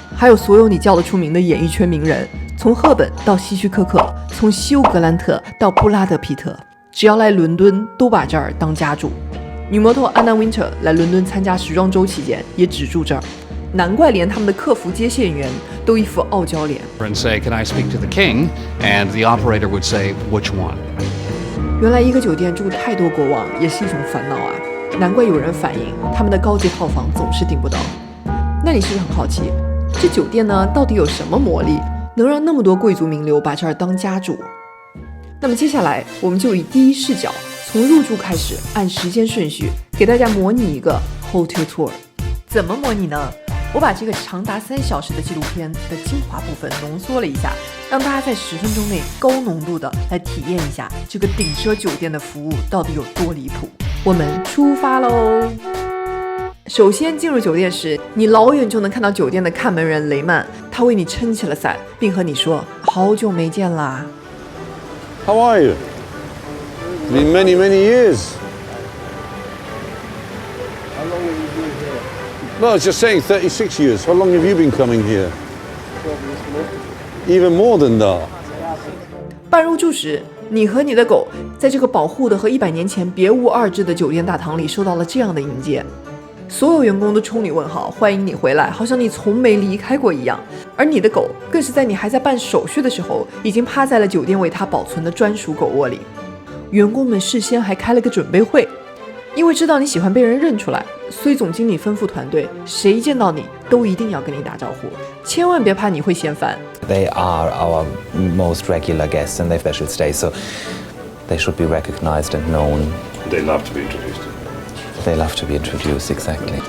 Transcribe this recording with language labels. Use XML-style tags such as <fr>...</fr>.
<zh>还有所有你叫得出名的演艺圈名人，从赫本到希区柯克，从休·格兰特到布拉德·皮特，只要来伦敦都把这儿当家住。女模特安娜·温特来伦敦参加时装周期间也只住这儿，难怪连他们的客服接线员都一副傲娇脸。</zh> <en>And say, "Can I speak to the king?" And the operator would say, "Which one?"</en> <zh>原来一个酒店住太多国王也是一种烦恼啊！难怪有人反映他们的高级套房总是订不到。那你是不是很好奇，这酒店呢到底有什么魔力，能让那么多贵族名流把这儿当家住？那么接下来我们就以第一视角，从入住开始，按时间顺序给大家模拟一个</zh> <en>hotel tour。</en> <zh>怎么模拟呢？我把这个长达3小时的纪录片的精华部分浓缩了一下，让大家在10分钟内高浓度的来体验一下这个顶奢酒店的服务到底有多离谱。我们出发喽！首先进入酒店时，你老远就能看到酒店的看门人雷曼，他为你撑起了伞，并和你说好久没见啦。</zh> <en>How are you? It's been many, many years. How long have you been here? No, I was just saying 36 years. How long have you been coming here? 12 years more. Even more than that.</en> <zh>办入住时，你和你的狗在这个保护的和100年前别无二致的酒店大堂里受到了这样的迎接。所有员工都冲你问好，欢迎你回来，好像你从没离开过一样。而你的狗更是在你还在办手续的时候，已经趴在了酒店为它保存的专属狗窝里。员工们事先还开了个准备会，因为知道你喜欢被人认出来，所以总经理吩咐团队，谁见到你都一定要跟你打招呼，千万别怕你会嫌烦。</zh> <en>They are our most regular guests and they special stay, so they should be recognized and known. They love to be introduced. They love to be introduced, exactly.</en>